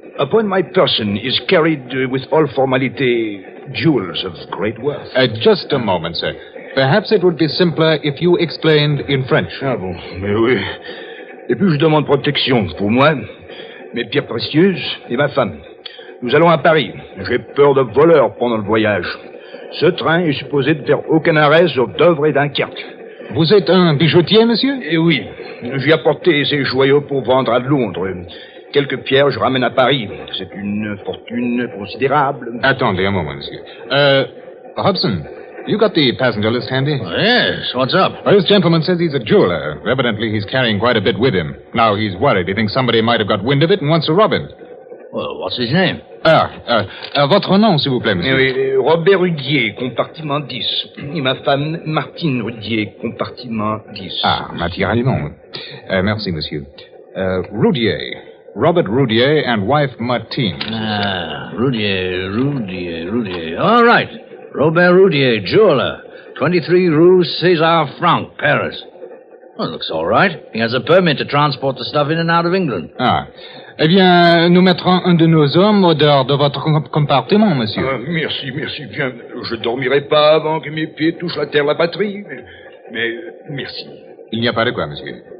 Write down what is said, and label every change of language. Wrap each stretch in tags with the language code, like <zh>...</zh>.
<en>Upon my person is carried with all formality jewels of great worth. Just a moment, sir. Perhaps it would be simpler if you explained in French.</en> <fr>Ah bon, mais oui. Et puis je demande protection pour moi, mes pierres précieuses et ma femme. Nous allons à Paris. J'ai peur de voleurs pendant le voyage. Ce train est supposé ne faire aucun arrêt sauf Dover et Dunkerque. Vous êtes un bijoutier, monsieur? Eh oui. J'ai apporté ces joyaux pour vendre à Londres. Quelques pierres je ramène à Paris. C'est une fortune considérable. Attendez un moment, monsieur.</fr> <en>Hobson, you got the passenger list handy? Oh, yes, what's up? Well, this gentleman says he's a jeweler. Evidently, he's carrying quite a bit with him. Now he's worried. He thinks somebody might have got wind of it and wants to rob him. Well, what's his name?</en> <fr>Votre nom, s'il vous plaît, monsieur. Oui, Robert Rudier, compartiment 10. Et ma femme, Martine Rudier, compartiment 10. Ah, naturellement. Merci, monsieur. Rudier.</fr> <en>Robert Rudier and wife Martine. Ah, Rudier. All right. Robert Rudier, jeweler. 23 Rue César Franck, Paris. Well, looks all right. He has a permit to transport the stuff in and out of England. Ah.</en> <fr>Eh bien, nous mettrons un de nos hommes au dehors de votre compartiment, monsieur. Ah, merci. Bien, je dormirai pas avant que mes pieds touchent la terre, la patrie. Mais merci. Il n'y a pas de quoi, monsieur.</fr>